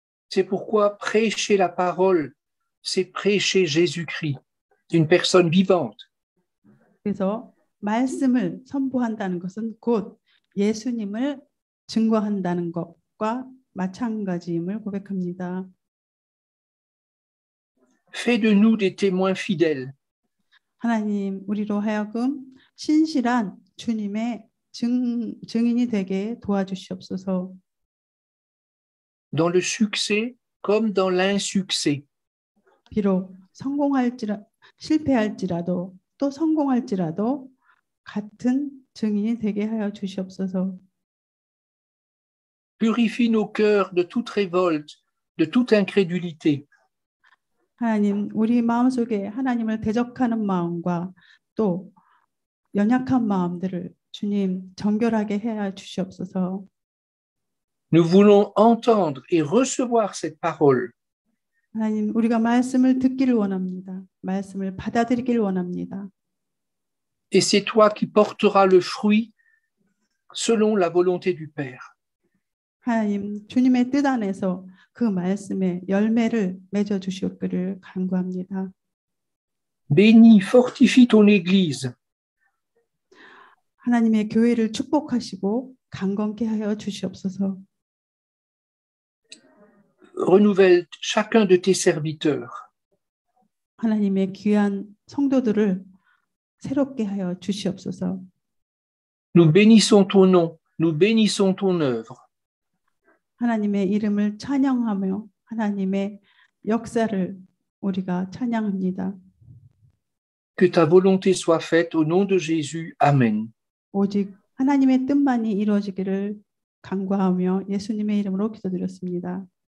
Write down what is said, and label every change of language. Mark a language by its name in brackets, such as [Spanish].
[French] C'est pourquoi prêcher la parole, c'est prêcher Jésus-Christ, une personne vivante. [Korean] 그래서 말씀을 선포한다는 것은 곧 예수님을 증거한다는 것과 마찬가지임을 고백합니다. [French] Fais de nous des témoins fidèles. [Korean] 하나님, 우리로 하여금 신실한 주님의 증인이 되게 도와주시옵소서. [French] Dans le succès comme dans l'insuccès. [Korean] 비록 실패할지라도 또 성공할지라도 같은 증인이 되게 하여 주시옵소서. [French] Purifie nos cœurs de toute révolte, de toute incrédulité. [Korean] 하나님, 우리 마음속에 하나님을 대적하는 마음과 또 연약한 마음들을 주님 정결하게 해 주시옵소서. [French] Nous voulons entendre et recevoir cette parole. [Korean] 하나님, 우리가 말씀을 듣기를 원합니다. 말씀을 받아들이기를 원합니다. [French] Et c'est toi qui porteras le fruit selon la volonté du Père. [Korean] 하나님, 주님의 뜻 안에서 그 말씀의 열매를 맺어 주시옵기를 간구합니다. [French] Bénis, fortifie ton Église. [Korean] 하나님의 교회를 축복하시고 강건케 하여 주시옵소서. [French] Renouvelle chacun de tes serviteurs. [Korean] 하나님의 귀한 성도들을 새롭게 하여 주시옵소서. [French] Nous bénissons ton nom, nous bénissons ton œuvre. [Korean] 하나님의 이름을 찬양하며 하나님의 역사를 우리가 찬양합니다. [French] Que ta volonté soit faite au nom de Jésus. Amen. [Korean] 오직 하나님의 뜻만이 이루어지기를 간구하며 예수님의 이름으로 기도드렸습니다.